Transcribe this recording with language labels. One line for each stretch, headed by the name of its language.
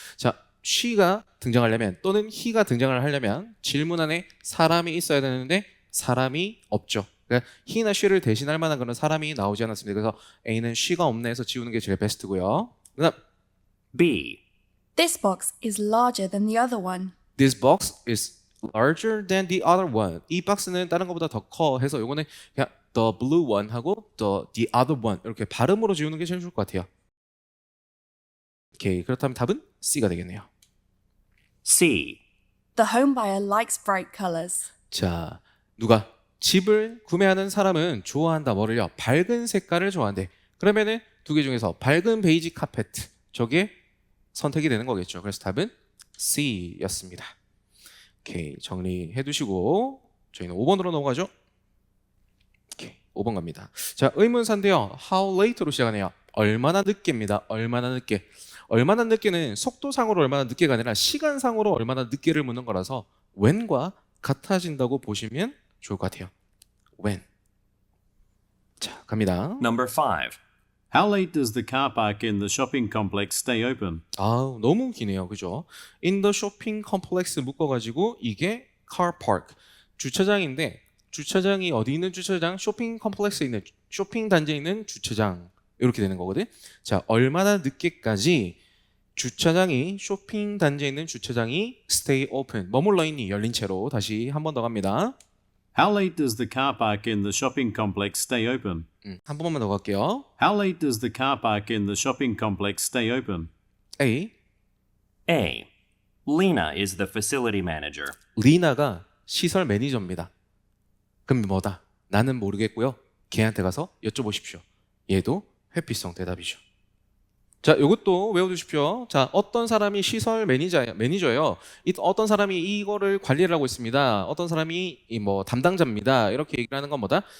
Korean: 자, she가 등장하려면 또는 he가 등장을 하려면 질문 안에 사람이 있어야 되는데 사람이 없죠. 그러니까 he나 she를 대신할 만한 그런 사람이 나오지 않았습니다. 그래서 A는 she가 없네 해서 지우는 게 제일 베스트고요. 그다음
English: B. This box is larger than the other one. This box is larger than the other one.
Korean: 이 박스는 다른 것보다 더 커 해서 요거는 그냥
English: the blue one
Korean: 하고
English: the other one
Korean: 이렇게 발음으로 지우는 게 제일 좋을 것 같아요. 오케이, 그렇다면 답은 C가 되겠네요.
English: C. The home buyer likes bright colors.
Korean: 자, 누가 집을 구매하는 사람은 좋아한다 뭐를요? 밝은 색깔을 좋아한대. 그러면은 두 개 중에서 밝은 베이지 카페트 저게 선택이 되는 거겠죠. 그래서 답은 C였습니다. 오케이, 정리해 두시고 저희는 5번으로 넘어가죠. 오케이, 5번 갑니다. 자, 의문사인데요.
English: How late
Korean: 로 시작하네요. 얼마나 늦게입니다. 얼마나 늦게. 얼마나 늦게는 속도상으로 얼마나 늦게가 아니라 시간상으로 얼마나 늦게를 묻는 거라서 when과 같아진다고 보시면 좋을 것 같아요. when. 자, 갑니다.
English: Number 5. How late does the car park in the shopping complex stay open?
Korean: 아, 너무 기네요. 그죠?
English: In the shopping complex
Korean: 묶어가지고 이게
English: car park.
Korean: 주차장인데 주차장이 어디 있는 주차장? 쇼핑 컴플렉스에 있는 쇼핑 단지에 있는 주차장. 이렇게 되는 거거든. 자, 얼마나 늦게까지 주차장이 쇼핑 단지에 있는 주차장이
English: stay open.
Korean: 머물러 있니? 열린 채로. 다시 한 번 더 갑니다.
English: How late does the car park in the shopping complex stay open?
Korean: 한 번만 더 갈게요.
English: How late does the car park in the shopping complex stay open? A. A. Lena is the facility manager.
Korean: 리나가 시설 매니저입니다. 그럼 뭐다? 나는 모르겠고요. 걔한테 가서 여쭤보십시오. 얘도 회피성 대답이죠. 자, 이것도 외워두십시오. 자, 어떤 사람이 시설 매니저예요. 어떤 사람이 이거를 관리를 하고 있습니다. 어떤 사람이 담당자입니다. 이렇게 얘기를 하는 건 뭐다?